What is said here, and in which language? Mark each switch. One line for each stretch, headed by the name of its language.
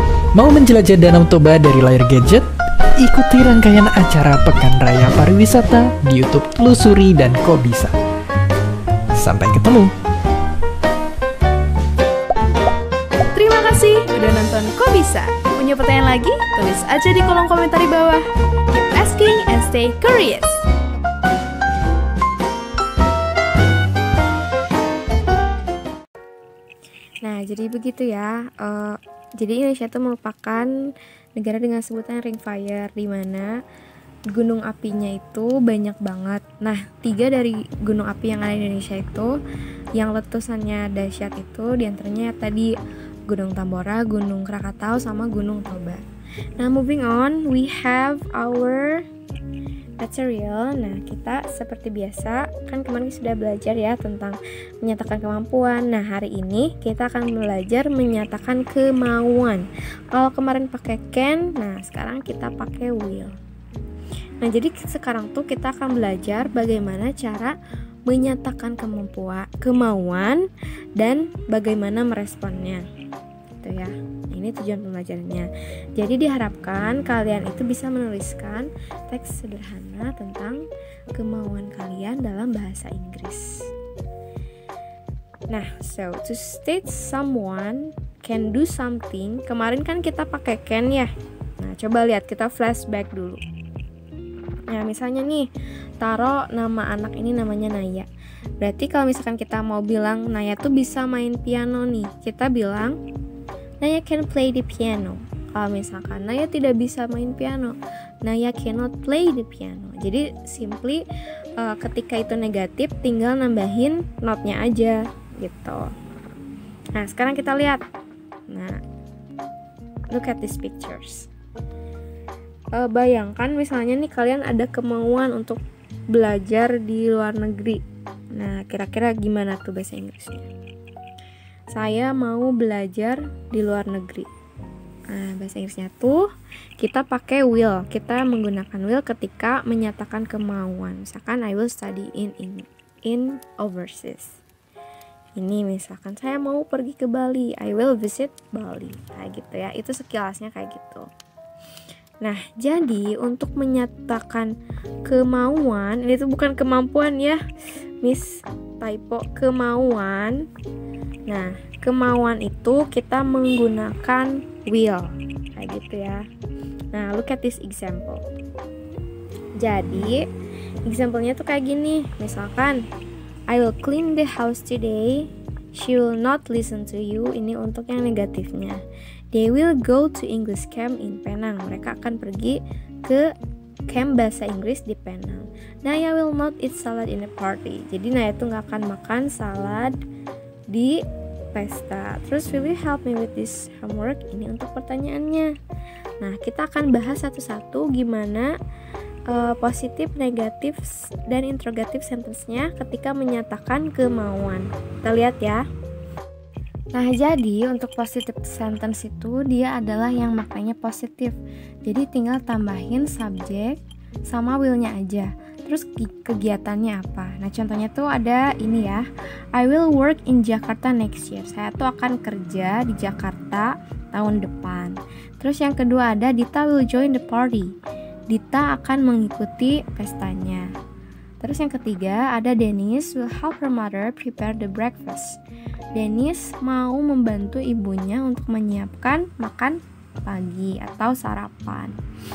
Indonesian: Mau menjelajah Danau Toba dari layar gadget? Ikuti rangkaian acara Pekan Raya Pariwisata di YouTube Telusuri dan Kok Bisa. Sampai ketemu. Terima kasih udah nonton Kok Bisa. Punya pertanyaan lagi? Tulis aja di kolom komentar di bawah.
English: Keep asking and stay curious.
Indonesian: Nah, jadi begitu ya. Jadi Indonesia itu merupakan negara dengan sebutan ring fire, di mana gunung apinya itu banyak banget. Nah, 3 dari gunung api yang ada di Indonesia itu yang letusannya dahsyat itu diantaranya tadi Gunung Tambora, Gunung Krakatau, sama Gunung Toba.
English: Nah, moving on, we have our material.
Indonesian: Nah, kita seperti biasa kan kemarin sudah belajar ya tentang menyatakan kemampuan. Nah, hari ini kita akan belajar menyatakan kemauan. Kalau kemarin pakai can, nah sekarang kita pakai will. Nah, jadi sekarang tuh kita akan belajar bagaimana cara menyatakan kemauan dan bagaimana meresponnya. Gitu ya. Ini tujuan pembelajarannya. Jadi diharapkan kalian itu bisa menuliskan teks sederhana tentang kemauan kalian dalam bahasa Inggris.
English: Nah, so to state someone can do something.
Indonesian: Kemarin kan kita pakai can ya. Nah, coba lihat, kita flashback dulu. Nah, misalnya nih, taruh nama anak ini namanya Naya. Berarti kalau misalkan kita mau bilang Naya tuh bisa main piano nih, kita bilang
English: Naya can play the piano.
Indonesian: Kalau misalkan Naya tidak bisa main piano,
English: Naya cannot play the piano.
Indonesian: Jadi simply ketika itu negatif tinggal nambahin not-nya aja gitu. Nah, sekarang kita lihat.
English: Nah, look at these pictures.
Indonesian: Bayangkan misalnya nih kalian ada kemauan untuk belajar di luar negeri. Nah, kira-kira gimana tuh bahasa Inggrisnya? Saya mau belajar di luar negeri. Nah, bahasa Inggrisnya tuh kita pakai will. Kita menggunakan will ketika menyatakan kemauan.
English: Misalkan I will study in overseas.
Indonesian: Ini misalkan saya mau pergi ke Bali,
English: I will visit Bali.
Indonesian: Kayak gitu ya. Itu sekilasnya kayak gitu. Nah, jadi untuk menyatakan kemauan, ini tuh bukan kemampuan ya, Miss typo, kemauan. Nah, kemauan itu kita menggunakan will, kayak gitu ya. Nah,
English: look at this example.
Indonesian: Jadi, example-nya tuh kayak gini.
English: Misalkan, I will clean the house today. She will not listen to you.
Indonesian: Ini untuk yang negatifnya.
English: They will go to English camp in Penang.
Indonesian: Mereka akan pergi ke camp bahasa Inggris di Penang.
English: Naya will not eat salad in a party.
Indonesian: Jadi Naya tuh gak akan makan salad di pesta.
English: Terus will you help me with this homework?
Indonesian: Ini untuk pertanyaannya. Nah, kita akan bahas satu-satu gimana positif, negatif, dan interrogative sentence-nya ketika menyatakan kemauan. Kita lihat ya. Nah, jadi untuk positive sentence itu dia adalah yang maknanya positif. Jadi tinggal tambahin subjek sama will-nya aja. Terus kegiatannya apa? Nah, contohnya tuh ada ini ya.
English: I will work in Jakarta next year.
Indonesian: Saya tuh akan kerja di Jakarta tahun depan. Terus yang kedua ada Dita
English: will join the party.
Indonesian: Dita akan mengikuti pestanya. Terus yang ketiga ada
English: Dennis will help her mother prepare the breakfast.
Indonesian: Dennis mau membantu ibunya untuk menyiapkan makan pagi atau sarapan.